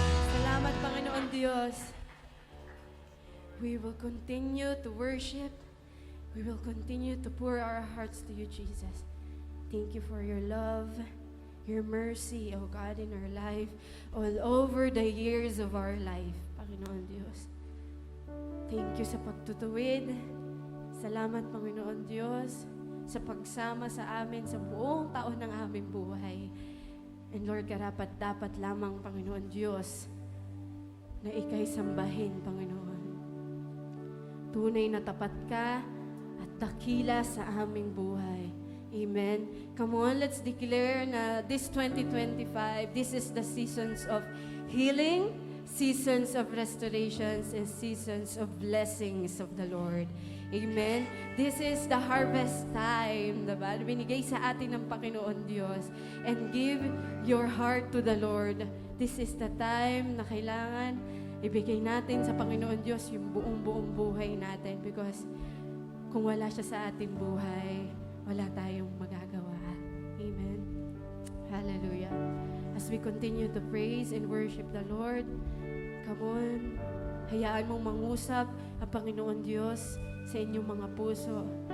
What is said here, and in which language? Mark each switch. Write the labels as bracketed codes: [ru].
[tl] Salamat, Panginoon Diyos. [en] We will continue to worship. We will continue to pour our hearts to you, Jesus. Thank you for your love, your mercy, O God, in our life, all over the years of our life, Panginoon Diyos. Thank you [tl] sa pagtutuwid. Salamat, Panginoon Diyos, sa pagsama sa amin sa buong taon ng aming buhay. And Lord, karapat-dapat lamang, Panginoon Diyos, na ika'y sambahin, Panginoon. Tunay na tapat ka at dakila sa aming buhay. Amen. [en] Come on, let's declare na this 2025, this is the seasons of healing, seasons of restorations, and seasons of blessings of the Lord. Amen. This is the harvest time, diba? [tl] Binigay sa atin ng Panginoon Diyos. [en] And give your heart to the Lord. This is the time [tl] na kailangan ibigay natin sa Panginoon Diyos yung buong buhay natin. Because kung wala siya sa ating buhay, wala tayong magagawa. Amen. [en] Hallelujah. As we continue to praise and worship the Lord, come on, [tl] Hayaan mong mangusap ang Panginoon Diyos sa inyong mga puso.